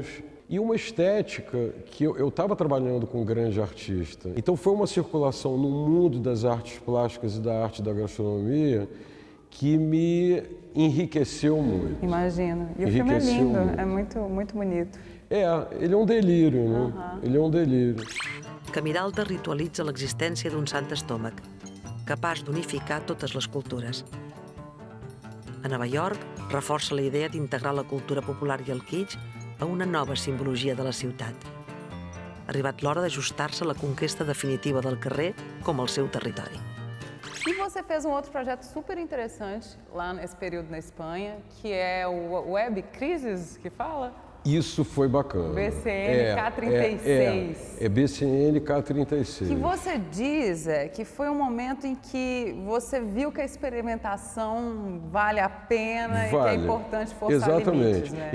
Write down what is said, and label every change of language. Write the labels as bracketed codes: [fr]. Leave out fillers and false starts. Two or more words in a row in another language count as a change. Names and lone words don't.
[pt] E uma estética que eu estava trabalhando com um grande artista. Então foi uma circulação no mundo das artes plásticas e da arte da gastronomia que me enriqueceu muito. Imagino. E o filme é lindo, é muito, muito bonito. Ele é um delírio, né? Ele é um delírio. [ca] Que Miralda ritualitza l'existència d'un sant estómac, capaç d'unificar totes les cultures. A Nova York, reforça la idea d'integrar la cultura popular i el kitsch a una nova simbologia de la ciutat. Ha arribat l'hora d'ajustar-se a la conquesta definitiva del carrer com el seu territori. [pt] E você fez um outro projeto super interessante lá nesse período na Espanha, que é o Web Crisis, que fala? Isso foi bacana. BCN K36. É BCN K36. Que você diz que foi um momento em que você viu que a experimentação vale a pena e que é importante forçar limites, né?